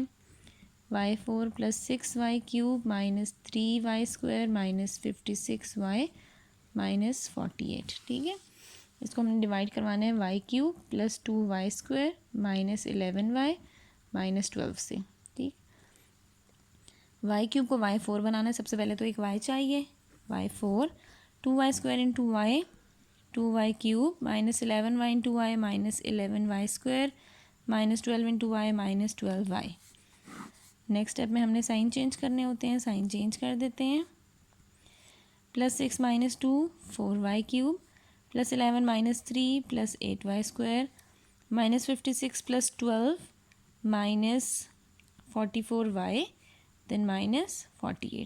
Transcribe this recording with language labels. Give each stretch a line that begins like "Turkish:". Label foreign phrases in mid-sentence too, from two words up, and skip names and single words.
English: y4 + 6y³ -3y² -56y -48.
Hindi: ठीक है, इसको हमने डिवाइड करवाना है y³ + 2y² -11y -12 से. ठीक, y³ को y4 बनाना है. सबसे पहले तो एक y चाहिए,
English: y4 2y² इंटू y 2y³ -11y इंटू y -11y² -12 इंटू y -12y. next step
Hindi: में हमने
English: sign change
Hindi: करने होते हैं,
English: sign change
Hindi: कर देते हैं.
English: +6 -2 4y³ +11 -3 +8y² -56 + 12 -44y देन -48.